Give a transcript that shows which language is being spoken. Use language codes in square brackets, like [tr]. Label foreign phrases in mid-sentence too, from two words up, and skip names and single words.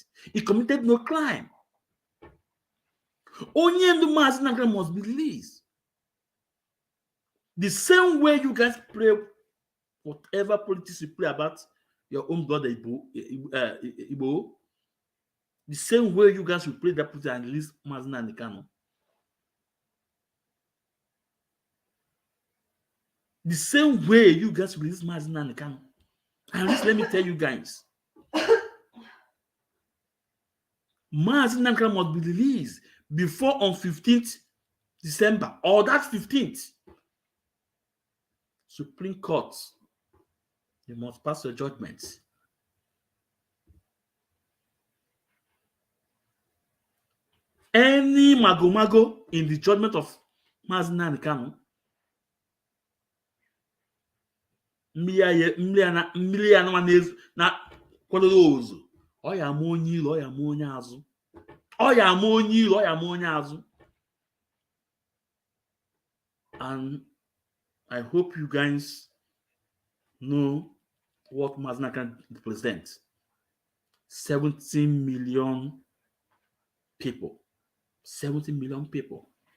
[en] He committed no crime. Only Mazi Nnamdi Kanu must be released. The same way you guys play whatever politics you play about your own brother Igbo, the same way you guys will play that politics and release Mazi Nnamdi Kanu. The same way you guys release Mazi Nnamdi Kanu. And let me tell you guys, Mazi Nnamdi Kanu must be released before on 15th December or that 15th. Supreme Court, you must pass your judgment. Any mago in the judgment of Mazi Nnamdi Kanu, [ig] mmiri anụmanụ na kwadoro ozu, ọ ya ama onye ilu, ọ ya ama onye azụ. Ọ ya ama onye ilu, ọ ya ama onye azụ. [en] And I hope you guys know what Mazi Nnamdi Kanu represents. 17 million people. 70 million people.